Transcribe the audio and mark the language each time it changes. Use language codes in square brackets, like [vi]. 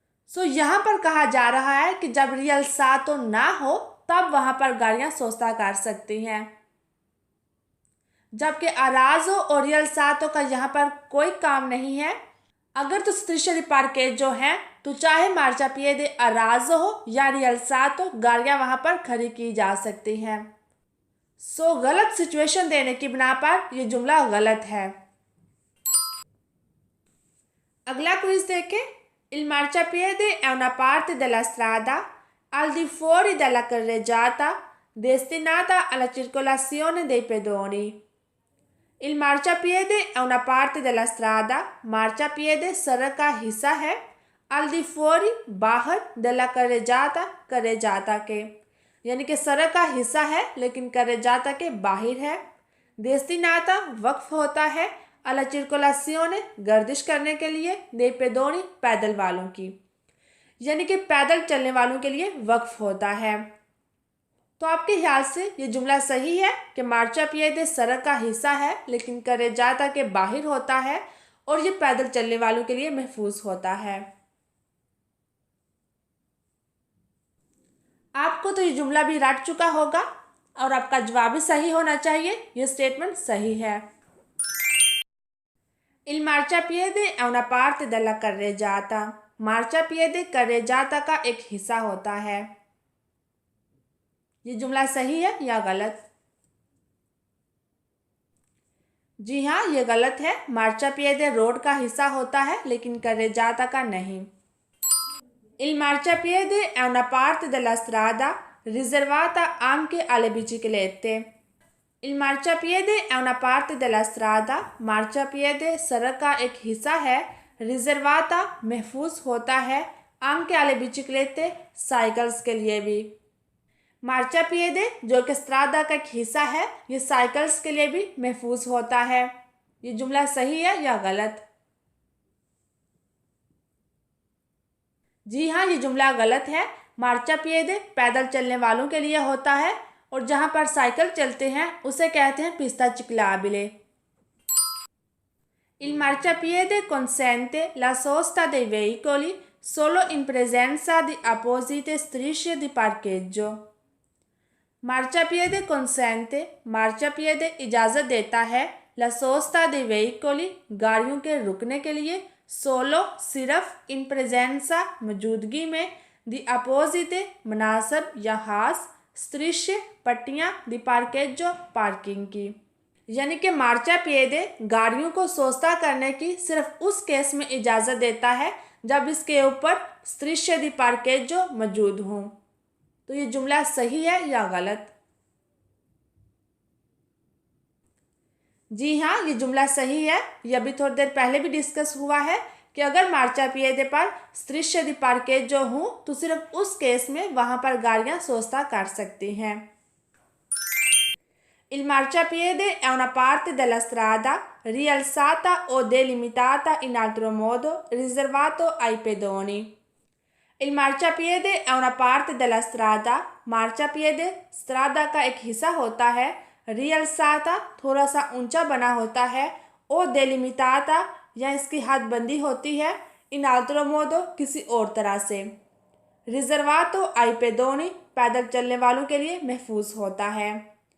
[hi] सो यहाँ पर कहा जा रहा है कि जब रियल्सातो ना हो तब वहाँ पर गाड़ियाँ सोस्ता कर सकती हैं, जबकि अराजो और रियल्सातो का यहाँ पर कोई काम नहीं है। अगर तो [it] strisce di parcheggio [hi] है तो चाहे मार्चापिएडे अराजो हो या रियल्सातो, गाड़ियाँ वहाँ पर खड़ी की जा सकती हैं। सो गलत सिचुएशन देने की बिना पर यह जुमला गलत है। अगला क्विज देखें। [it] Il marciapiede è una parte della strada al di fuori della carreggiata destinata alla circolazione dei pedoni। Il marciapiede è una parte della strada, [hi] मार्चापिएडे सड़क का हिस्सा है, [it] al di fuori [hi] बाहर, [it] della carreggiata [hi] carreggiata के, यानी कि सड़क का हिस्सा है लेकिन carreggiata के बाहर है। [it] destinata [hi] वक्फ होता है, [it] alla circolazione [hi] गर्दिश करने के लिए, [it] dei pedoni [hi] पैदल वालों की, यानी कि पैदल चलने वालों के लिए वक्फ होता है। तो आपके ख्याल से ये जुमला सही है कि मार्चापिएडे सड़क का हिस्सा है लेकिन carreggiata के बाहर होता है और ये पैदल चलने वालों के लिए महफूज होता है। आपको तो ये जुमला भी रट चुका होगा और आपका जवाब भी सही होना चाहिए। ये स्टेटमेंट सही है। [it] Il marciapiede è una parte della carreggiata, [hi] मार्चापिएडे carreggiata का एक हिस्सा होता है। ये जुमला सही है या गलत? जी हाँ, ये गलत है। मार्चापिएडे रोड का हिस्सा होता है लेकिन carreggiata का नहीं। [it] Il marciapiede è una parte della strada riservata anche alle biciclette। Il marciapiede è una parte della strada, [hi] मार्चापिएडे सड़क का एक हिस्सा है, रिजर्वाता महफूज होता है, [it] anche alle biciclette [hi] साइकिल्स के लिए भी। मार्चापिएडे जो कि स्ट्रादा का एक हिस्सा है, ये साइकिल्स के लिए भी महफूज होता है। ये जुमला सही है या गलत? जी हाँ, ये जुमला गलत है। मार्चापिएडे पैदल चलने वालों के लिए होता है और जहाँ पर साइकिल चलते हैं उसे कहते हैं पिस्ता ciclabile। [it] Il marciapiede consente la sosta dei veicoli solo in presenza di apposite strisce di parcheggio। [hi] मार्चापिएडे [it] consente, [hi] मार्चापिएडे इजाज़त देता है, [it] la sosta dei veicoli [hi] गाड़ियों के रुकने के लिए, [it] solo [hi] सिर्फ, [it] in presenza [hi] मौजूदगी में, [it] दी अपोजिटे [hi] मुनासब या हास [it] स्त्रिश्य [hi] पट्टियाँ [it] दी पार्केजो [hi] पार्किंग की। यानी कि मार्चापिएदे गाड़ियों को सोस्ता करने की सिर्फ उस केस में इजाज़त देता है जब इसके ऊपर स्त्रिश्य दी पार्केजो मौजूद हों। तो ये जुमला सही है या गलत? जी हाँ, ये जुमला सही है। ये अभी थोड़ी देर पहले भी डिस्कस हुआ है कि अगर मार्चापिएदे पर स्त्रिश्य दी पार्केजो हों तो सिर्फ उस केस में वहाँ पर गाड़ियाँ सोस्ता कर सकती हैं। [it] Il marciapiede è una parte della strada rialzata o delimitata in altro modo riservato ai pedoni. Il marciapiede è una parte della strada. [hi] marciapiede strada का एक हिस्सा होता है। [it] rialzata [hi] थोड़ा सा ऊंचा बना होता है। [it] o delimitata [hi] या इसकी हदबंदी होती है। [it] in altro modo [hi] किसी और तरह से। [it] रिजर्वातो आई पेदोनी [hi] पैदल चलने वालों के लिए महफूज होता है।